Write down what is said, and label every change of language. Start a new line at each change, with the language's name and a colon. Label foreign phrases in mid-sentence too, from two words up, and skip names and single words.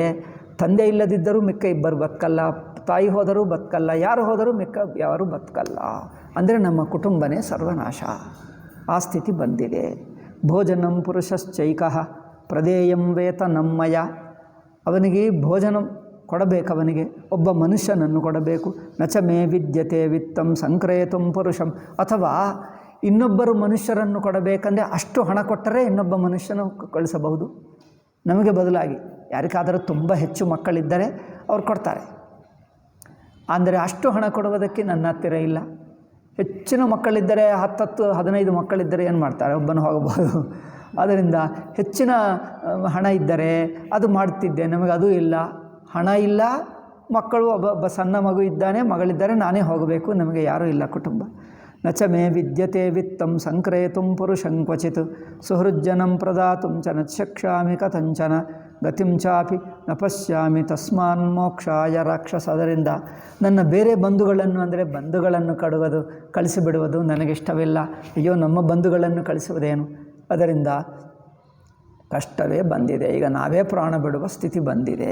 Kannada: ತಂದೆ ಇಲ್ಲದಿದ್ದರೂ ಮಿಕ್ಕ ಇಬ್ಬರು ಬದುಕಲ್ಲ, ತಾಯಿ ಹೋದರೂ ಬದುಕಲ್ಲ, ಯಾರು ಹೋದರೂ ಮಿಕ್ಕ ಯಾರು ಬದುಕಲ್ಲ. ಅಂದರೆ ನಮ್ಮ ಕುಟುಂಬನೇ ಸರ್ವನಾಶ. ಆ ಸ್ಥಿತಿ ಬಂದಿದೆ.
Sanskrit: ಭೋಜನಂ ಪುರುಷಶ್ಚೈಕಃ ಪ್ರದೇಯಂ ವೇತನಮ್ಮಯ.
Kannada: ಅವನಿಗೆ ಭೋಜನ ಕೊಡಬೇಕು, ಅವನಿಗೆ ಒಬ್ಬ ಮನುಷ್ಯನನ್ನು ಕೊಡಬೇಕು.
Sanskrit: ನಚ ಮೇ ವಿದ್ಯತೆ ವಿತ್ತಂ ಸಂಕ್ರೇತುಂ ಪುರುಷಂ.
Kannada: ಅಥವಾ ಇನ್ನೊಬ್ಬರು ಮನುಷ್ಯರನ್ನು ಕೊಡಬೇಕಂದ್ರೆ ಅಷ್ಟು ಹಣ ಕೊಟ್ಟರೆ ಇನ್ನೊಬ್ಬ ಮನುಷ್ಯನು ಕಳಿಸಬಹುದು. ನಮಗೆ ಬದಲಾಗಿ ಯಾರಿಗಾದರೂ ತುಂಬ ಹೆಚ್ಚು ಮಕ್ಕಳಿದ್ದರೆ ಅವ್ರು ಕೊಡ್ತಾರೆ. ಅಂದರೆ ಅಷ್ಟು ಹಣ ಕೊಡುವುದಕ್ಕೆ ನನ್ನ ಹತ್ತಿರ ಇಲ್ಲ. ಹೆಚ್ಚಿನ ಮಕ್ಕಳಿದ್ದರೆ 10-15 ಮಕ್ಕಳಿದ್ದರೆ ಏನು ಮಾಡ್ತಾರೆ, ಒಬ್ಬನು ಹೋಗಬಹುದು. ಆದ್ದರಿಂದ ಹೆಚ್ಚಿನ ಹಣ ಇದ್ದರೆ ಅದು ಮಾಡ್ತಿದ್ದೆ. ನಮಗೆ ಅದು ಇಲ್ಲ, ಹಣ ಇಲ್ಲ, ಮಕ್ಕಳು ಒಬ್ಬ ಸಣ್ಣ ಮಗು ಇದ್ದಾನೆ, ಮಗಳಿದ್ದರೆ ನಾನೇ ಹೋಗಬೇಕು, ನಮಗೆ ಯಾರೂ ಇಲ್ಲ ಕುಟುಂಬ.
Sanskrit: ನಚ ಮೇ ವಿದ್ಯತೆ ವಿತ್ತಂ ಸಂಕ್ರೇತುಂ ಪುರುಷಂ ಕ್ವಚಿತ್ ಸುಹೃಜ್ಜನಂ ಪ್ರದಾತುಂ ಚ ನ ಶಕ್ಷ್ಯಾಮಿ ಕಥಂಚನ ಗತಿಂ ಚಾಪಿ ನ ಪಶ್ಯಾಮಿ ತಸ್ಮಾನ್ ಮೋಕ್ಷಾಯ ರಾಕ್ಷಸ.
Kannada: ಅದರಿಂದ ನನ್ನ ಬೇರೆ ಬಂಧುಗಳನ್ನು ಅಂದರೆ ಬಂಧುಗಳನ್ನು ಕಳಿಸಿಬಿಡುವುದು ನನಗಿಷ್ಟವಿಲ್ಲ. ಅಯ್ಯೋ ನಮ್ಮ ಬಂಧುಗಳನ್ನು ಕಳಿಸುವುದೇನು, ಅದರಿಂದ ಕಷ್ಟವೇ ಬಂದಿದೆ. ಈಗ ನಾವೇ ಪ್ರಾಣ ಬಿಡುವ ಸ್ಥಿತಿ ಬಂದಿದೆ.